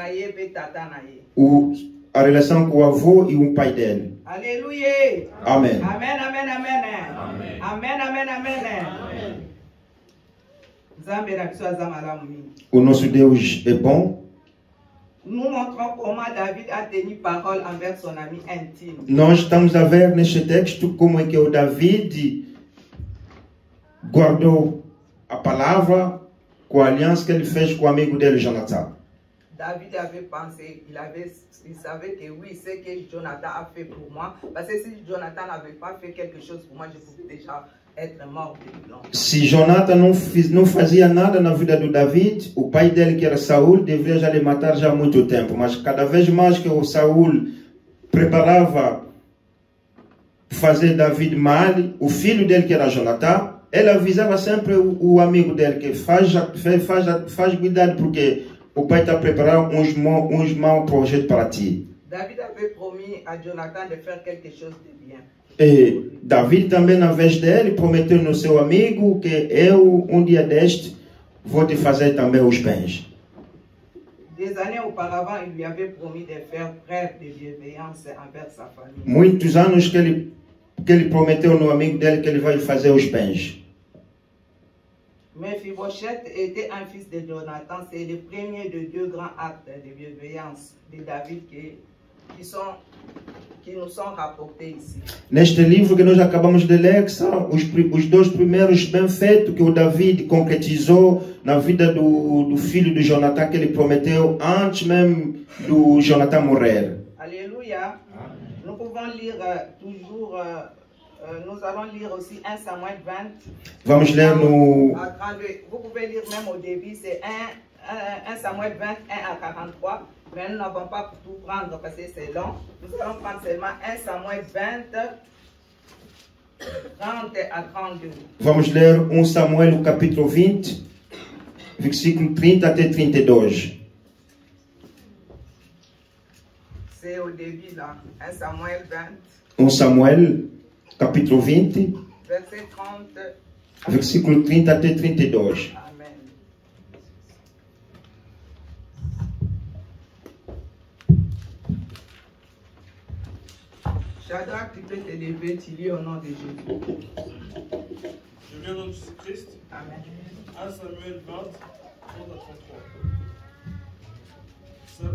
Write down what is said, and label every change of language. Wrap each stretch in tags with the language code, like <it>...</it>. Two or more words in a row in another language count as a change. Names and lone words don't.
<pt>A relação com o avô e o pai dele. Aleluia. Amém. Amém, amém, amém. Amém, amém, amém. O nosso Deus é bom.</pt> <fr>Nous montrons comment David a tenu parole envers son ami intime.</fr> <pt>Nós estamos a ver neste texto como é que o David guardou a palavra com a aliança que ele fez com o amigo dele, Jonathan.</pt> <fr>David avait pensé, il savait que oui, c'est que Jonathan a fait pour moi. Parce que si Jonathan n'avait pas fait quelque chose pour moi, je pouvais déjà être mort depuis longtemps.</fr> <pt>Se Jonathan não fazia nada na vida do David, o pai dele, que era Saul, deveria já lhe matar já há muito tempo. Mas cada vez mais que o Saul preparava fazer David mal, o filho dele, que era Jonathan, ele avisava sempre o amigo dele que faz cuidado, porque o pai está preparando uns maus projetos para ti.</pt> <fr>David avait promis à Jonathan de faire quelque chose de bien.</fr> <pt>E David também, na vez dele, prometeu no seu amigo que eu, um dia deste, vou te fazer também os bens.</pt> <fr>Des années auparavant, il lui avait promis de faire preuve de bienveillance envers sa famille.</fr> <pt>Muitos anos que ele prometeu no amigo dele que ele vai fazer os bens.</pt> <fr>Mephibosheth était un fils de Jonathan. C'est le premier de deux grands actes de bienveillance de David qui nous sont rapportés ici.</fr> <pt>Neste livro que nós acabamos de ler, são os dois primeiros bem-feitos que o David concretizou na vida do filho de Jonathan, que ele prometeu antes mesmo do Jonathan morrer.</pt> <fr>Alléluia. Nous pouvons lire toujours, nous allons lire aussi 1 Samuel 20.</fr> <pt>Vamos ler no...</pt> <fr>Vous pouvez lire même au début, c'est 1 Samuel 20, 1 à 43. Mais nous n'avons pas tout prendre parce que c'est long. Nous allons prendre seulement 1 Samuel 20, 30 à 32.</fr> <pt>Vamos ler 1 Samuel, o capítulo 20, versículo 30 até 32.</pt> <fr>C'est au début là. 1 Samuel 20.</fr> <pt>1 Samuel, capítulo 20,</pt> <fr>Verset 30.</fr> <pt>versículo 30 até 32. Amen.</pt> <fr>Shadrach, tu peux te lever, tu lis au nom de Jésus. Je viens au nom de Jésus-Christ. Amen. 1 Samuel 20, 30 à 33.</fr>